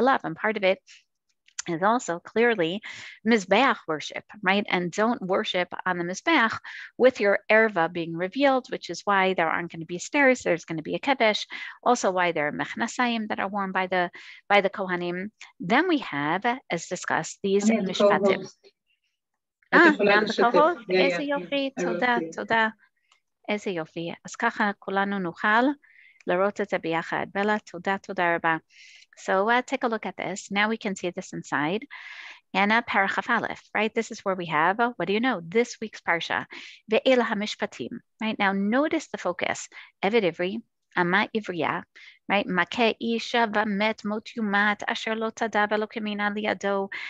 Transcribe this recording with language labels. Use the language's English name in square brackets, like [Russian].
[English] And part of it is also clearly Mizbeach worship, right? And don't worship on the Mizbeach with your erva being revealed, which is why there aren't going to be stairs. There's going to be a kebesh. Also why there are mechnasayim that are worn by the Kohanim. Then we have, as discussed, these mishpatim. [Hebrew] גם בחורות, איזה יופי, תודה. איזה יופי. אז ככה כולנו נוכל לראות את זה ביחד. [English] בלה, [Hebrew] תודה רבה. [English] So take a look at this. Now we can see this inside. Yana Parachaf Aleph, right? This is where we have, what do you know? This week's Parsha. Ve'ela HaMishpatim, right? Now notice the focus. Eved Ivri, Ama Ivriya, right? [Hebrew] Makeh Isha Vamet Mot Yumat Asher Lo Tada Velo Kemina Liado.